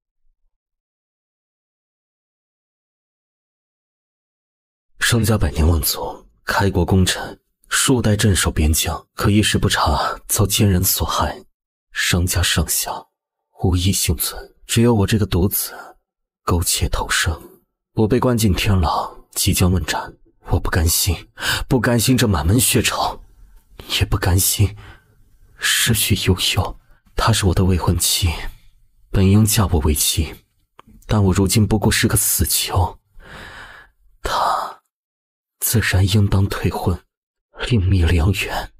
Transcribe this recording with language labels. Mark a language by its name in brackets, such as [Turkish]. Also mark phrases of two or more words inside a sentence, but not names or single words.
[Chinese] 商家百年望族，開國功臣，數代鎮守邊疆，可一時不察，遭奸人所害。商家上下無一幸存，只有我這個獨子苟且偷生。我被關進天牢，即將問斬。我不甘心，不甘心這滿門血仇，也不甘心失去悠悠。她是我的未婚妻，本應嫁我為妻，但我如今不過是個死囚，她自然應當退婚，另覓良緣。